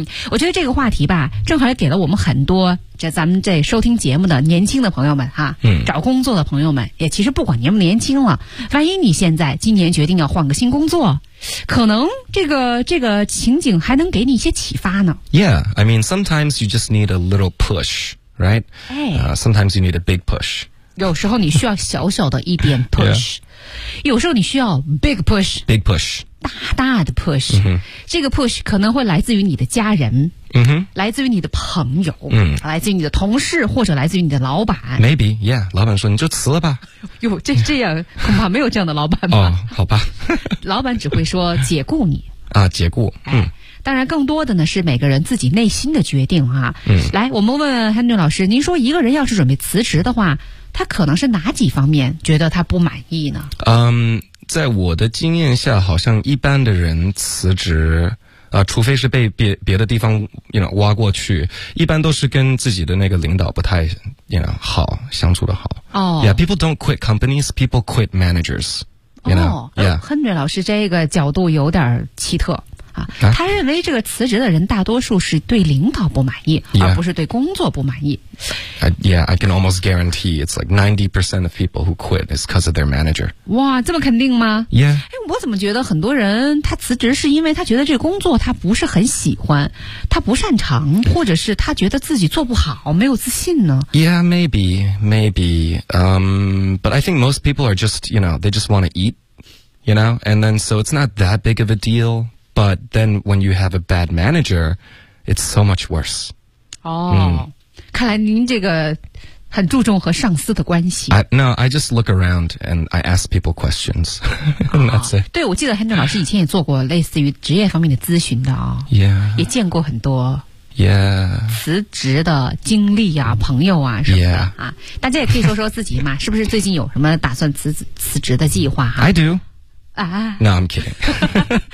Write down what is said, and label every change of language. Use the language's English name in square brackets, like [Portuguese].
[Chinese] 我觉得这个话题吧正好也给了我们很多这咱们这收听节目的年轻的朋友们哈、找工作的朋友们，也其实不管年不年轻了，万一你现在今年决定要换个新工作，可能这个情景还能给你一些启发呢。 [English] Yeah, I mean sometimes you just need a little pushRight?、Sometimes you need a big push. [Chinese] 有时候你需要小小的一点 push. 、 [English] yeah. [Chinese] 有时候你需要 [English] big push. Big push. [Chinese] 大大的 push.、 Mm-hmm. 这个 push 可能会来自于你的家人、 mm-hmm. 来自于你的朋友、 mm-hmm. 来自于你的同事或者来自于你的老板。 [English] Maybe, yeah. [Chinese] 老板说你就辞了吧。哟，这样恐怕没有这样的老板吧。哦、好吧。老板只会说解雇你。啊，解雇。当然更多的呢是每个人自己内心的决定哈、来我们问 Henry 老师，您说一个人要是准备辞职的话，他可能是哪几方面觉得他不满意呢？在我的经验下，好像一般的人辞职除非是被别的地方 you know, 挖过去，一般都是跟自己的那个领导不太 you know, 好相处的好。 [English] Yeah, people don't quit companies, people quit managers. You know? [Chinese] Henry 老师这个角度有点奇特。他认为这个辞职的人大多数是对领导不满意、 [English] yeah. [Chinese] 而不是对工作不满意。 [English] I can almost guarantee it's like 90% of people who quit is because of their manager. [Chinese] 哇，这么肯定吗？ [English] Yeah. [Chinese] 我怎么觉得很多人他辞职是因为他觉得这个工作他不是很喜欢，他不擅长，或者是他觉得自己做不好，没有自信呢？ [English] Yeah, maybe. But I think most people are just, you know, they just want to eat, you know? And then so it's not that big of a deal. But then when you have a bad manager, it's so much worse. [Chinese] 哦、看来您这个很注重和上司的关系。 [English] No, I just look around and I ask people questions. That's it. [Chinese] 对，我记得 Henry 老师以前也做过类似于职业方面的咨询的啊、 [English] Yeah. [Chinese] 也见过很多。 [English] Yeah. [Chinese] 辞职的经历啊，朋友啊什么的、yeah. 啊。大家也可以说说自己嘛，是不是最近有什么打算辞职的计划啊 [English] ?I do. 啊 ，No，I'm kidding